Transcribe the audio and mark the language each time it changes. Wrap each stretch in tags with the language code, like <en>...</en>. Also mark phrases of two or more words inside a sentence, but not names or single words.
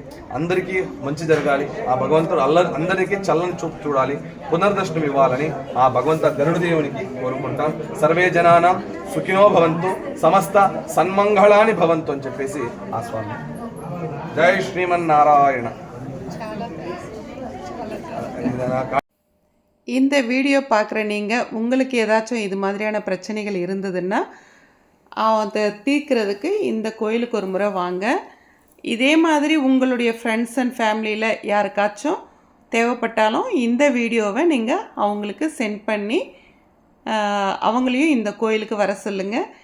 <te>అందరికీ మంచి జరగాలి, ఆ భగవంతుడు అందరికీ చల్లని చూపు చూడాలి, పునర్దర్శనం ఇవ్వాలని ఆ భగవంత గరుడదేవునికి కోరుకుంటాం.</te> <sa>సర్వే జనానాం సుఖినో భవంతు, సమస్త సన్మంగళాని భవంతు</sa> <te>అని చెప్పేసి ఆ స్వామి. జై శ్రీమన్నారాయణ.</te> <ta>இந்த வீடியோ பார்க்குற நீங்கள் உங்களுக்கு ஏதாச்சும் இது மாதிரியான பிரச்சனைகள் இருந்ததுன்னா அதை தீர்க்கிறதுக்கு இந்த கோயிலுக்கு ஒரு முறை வாங்க. இதே மாதிரி உங்களுடைய</ta> <en>friends and familyயில்</en> <ta>யாருக்காச்சும் தேவைப்பட்டாலும் இந்த வீடியோவை நீங்கள் அவங்களுக்கு சென்ட் பண்ணி அவங்களையும் இந்த கோயிலுக்கு வர சொல்லுங்கள்.</ta>